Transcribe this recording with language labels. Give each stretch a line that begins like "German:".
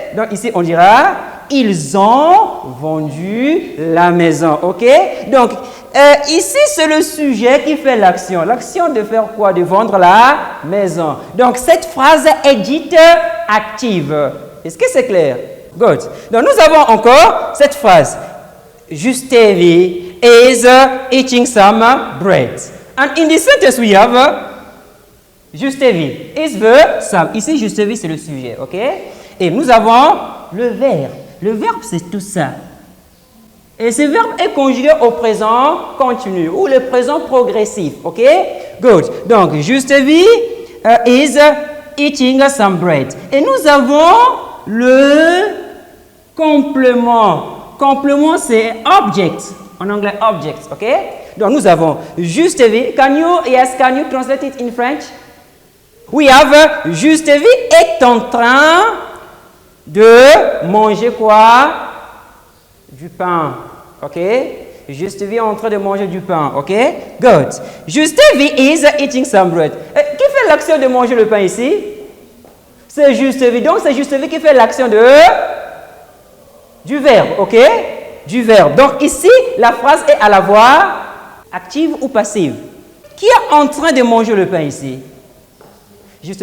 French: Donc, ici, on dira ils ont vendu la maison. Ok? Donc, ici, c'est le sujet qui fait l'action. L'action de faire quoi? De vendre la maison. Donc, cette phrase est dite active. Est-ce que c'est clair?
English: Good.
French: Donc, nous avons encore cette phrase.
English: Justevi is eating some bread. And in this sentence, we have Justevi is the sum.
French: Ici, Justevi, c'est le sujet. Ok? Et nous avons le verbe. Le verbe, c'est tout ça. Et ce verbe est conjugué au présent continu ou le présent progressif.
English: OK? Good.
French: Donc,
English: Justevi is eating some bread.
French: Et nous avons le complément. Complément, c'est object. En anglais, object. OK? Donc, nous avons Justevi.
English: Can you translate it in French? We have
French: Justevi est en train de manger quoi? Du pain. Ok? Juste V est en train de manger du pain, ok?
English: Good. Juste V is eating some bread.
French: Qui fait l'action de manger le pain ici? C'est Juste V. Donc, c'est Juste V qui fait l'action du verbe, ok? Du verbe. Donc, ici, la phrase est à la voix active ou passive. Qui est en train de manger le pain ici? Juste.